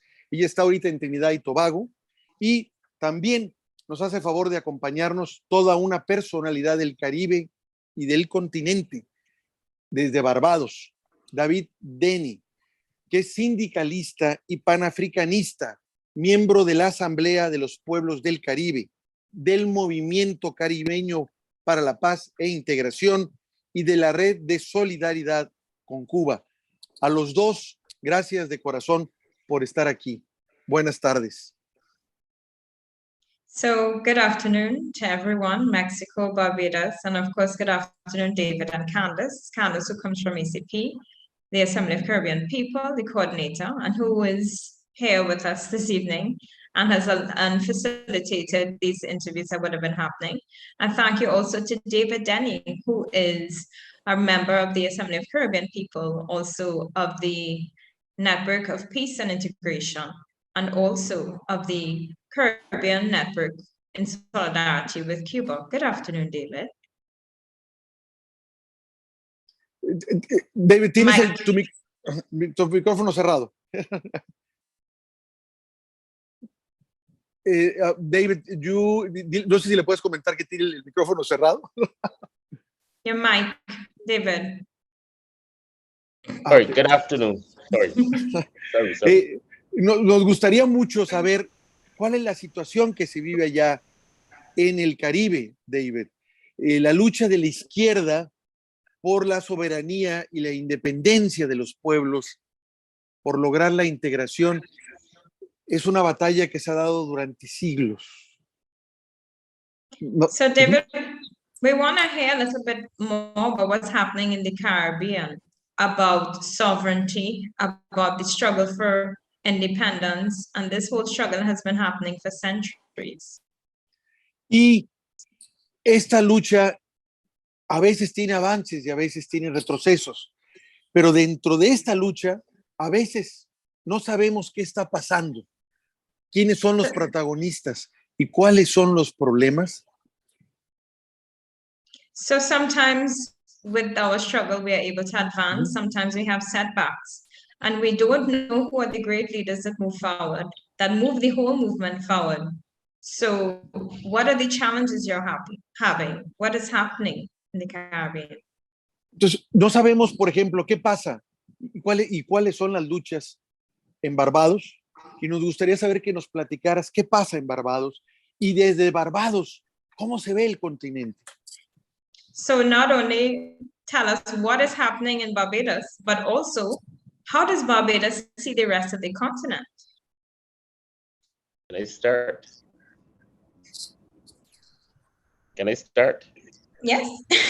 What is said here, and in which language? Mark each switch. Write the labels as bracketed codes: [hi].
[es] Ella está ahorita en Trinidad y Tobago y también nos hace favor de acompañarnos toda una personalidad del Caribe y del continente, desde Barbados, David Denny, que es sindicalista y panafricanista, miembro de la Asamblea de los Pueblos del Caribe, del Movimiento Caribeño para la Paz e Integración y de la Red de Solidaridad con Cuba. A los dos, gracias de corazón por estar aquí. Buenas tardes. [en] So good afternoon to everyone, Mexico, Barbados, and of course, good afternoon, David and Kandis. Kandis, who comes from ACP, the Assembly of Caribbean People, the coordinator, and who is here with us this evening and has facilitated these interviews that would have been happening. And thank you also to David Denny, who is a member of the Assembly of Caribbean People, also of the Network of Peace and Integration, and also of the Caribbean Network in solidarity with Cuba. Good afternoon, David. [es] David, tienes tu micrófono cerrado. David, no sé si le puedes comentar que tiene el micrófono cerrado. [en] Your mic, David. Sorry, good afternoon. Sorry. [es] Nos gustaría mucho saber cuál es la situación que se vive allá en el Caribe, David. La lucha de la izquierda por la soberanía y la independencia de los pueblos, por lograr la integración, es una batalla que se ha dado durante siglos. [en] So, David, we want to hear a little bit more about what's happening in the Caribbean, about sovereignty, about the struggle for independence, and this whole struggle has been happening for centuries. [es] Y esta lucha a veces tiene avances y a veces tiene retrocesos, pero dentro de esta lucha a veces no sabemos qué está pasando, quiénes son los protagonistas y cuáles son los problemas. [en] So sometimes with our struggle we are able to advance, sometimes we have setbacks, and we don't know who are the great leaders that move forward, that move the whole movement forward. So what are the challenges you're having? What is happening in the Caribbean? [es] Entonces, no sabemos, por ejemplo, qué pasa y cuáles son las luchas en Barbados, y nos gustaría saber que nos platicaras qué pasa en Barbados y desde Barbados, ¿cómo se ve el continente? [en] So not only tell us what is happening in Barbados, but also how does Barbados see the rest of the continent? Can I start? Yes.